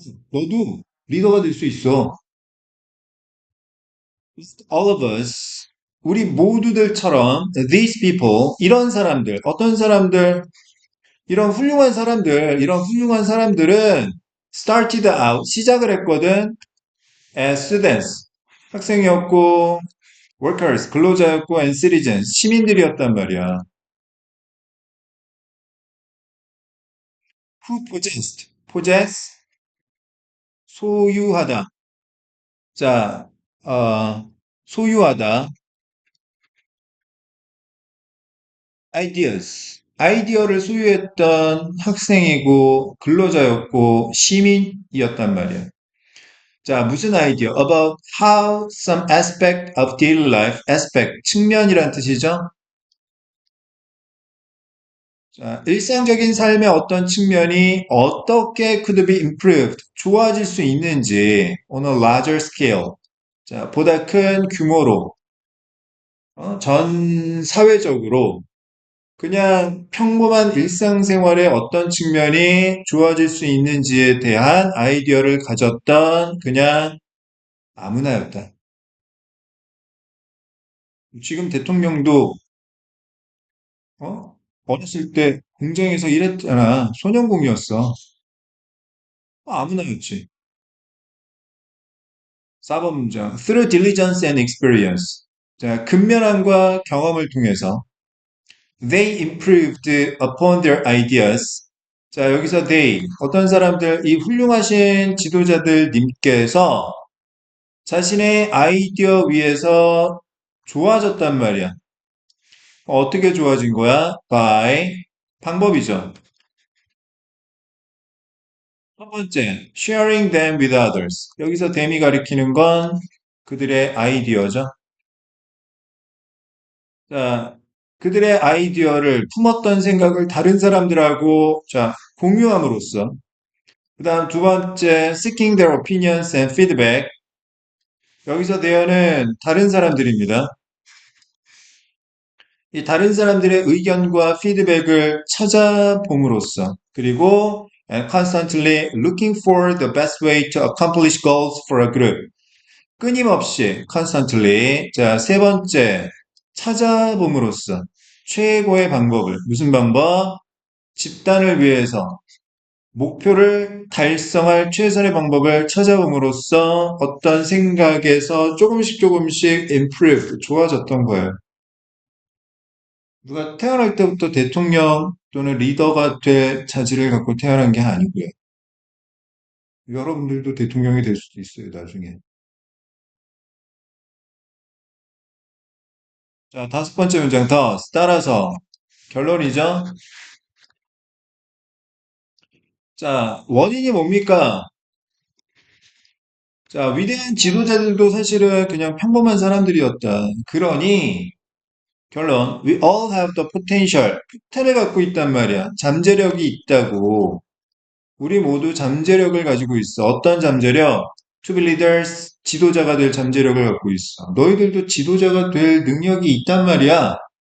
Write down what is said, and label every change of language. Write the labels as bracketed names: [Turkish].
[Korean] 너도 리더가 될 수 있어. [English] All of us, [Korean] 우리 모두들처럼 [English] these people, [Korean] 이런 사람들, 어떤 사람들, 이런 훌륭한 사람들은 [English] started out, [Korean] 시작을 했거든. [English] as students, [Korean] 학생이었고, [English] workers, [Korean] 근로자였고, [English] and citizens, [Korean] 시민들이었단 말이야. [English] who possessed, possess, [Korean] 소유하다. 자, 소유하다. [English] ideas. [Korean] 아이디어를 소유했던 학생이고, 근로자였고, 시민이었단 말이야. 자, 무슨 아이디어? [English] About how some aspect of daily life, aspect, [Korean] 측면이란 뜻이죠? 자, 일상적인 삶의 어떤 측면이 어떻게 [English] could be improved, [Korean] 좋아질 수 있는지, [English] on a larger scale. [Korean] 자, 보다 큰 규모로, 전 사회적으로, 그냥 평범한 일상생활의 어떤 측면이 좋아질 수 있는지에 대한 아이디어를 가졌던 그냥 아무나였다. 지금 대통령도 어렸을 때 공장에서 일했잖아. 소년공이었어. 아무나였지. 4번 문장. [English] Through diligence and experience. [Korean] 자, 근면함과 경험을 통해서 [English] they improved upon their ideas. [Korean] 자, 여기서 they, 어떤 사람들, 이 훌륭하신 지도자들 님께서 자신의 아이디어 위에서 좋아졌단 말이야. 어떻게 좋아진 거야? By 방법이죠. 첫 번째, [English] sharing them with others. [Korean] 여기서 them이 가리키는 건 그들의 아이디어죠. 자, 그들의 아이디어를 품었던 생각을 다른 사람들하고 자, 공유함으로써 그 다음 두 번째, [English] seeking their opinions and feedback. [Korean] 여기서 대어는 다른 사람들입니다. 이 다른 사람들의 의견과 피드백을 찾아봄으로써 그리고 [English] and constantly looking for the best way to accomplish goals for a group. [Korean] 끊임없이 constantly 자, 세 번째 찾아봄으로써 최고의 방법을 무슨 방법? 집단을 위해서 목표를 달성할 최선의 방법을 찾아봄으로써 어떤 생각에서 조금씩 조금씩 improve, 좋아졌던 거예요. 누가 태어날 때부터 대통령 또는 리더가 될 자질을 갖고 태어난 게 아니고요. 여러분들도 대통령이 될 수도 있어요, 나중에. 자, 다섯 번째 문장 더 따라서 결론이죠. 자, 원인이 뭡니까? 자, 위대한 지도자들도 사실은 그냥 평범한 사람들이었다. 그러니 결론, [English] we all have the potential. [Korean] 포텐을 갖고 있단 말이야. 잠재력이 있다고. 우리 모두 잠재력을 가지고 있어. 어떤 잠재력? [English] To be leaders, [Korean] 지도자가 될 잠재력을 갖고 있어. 너희들도 지도자가 될 능력이 있단 말이야.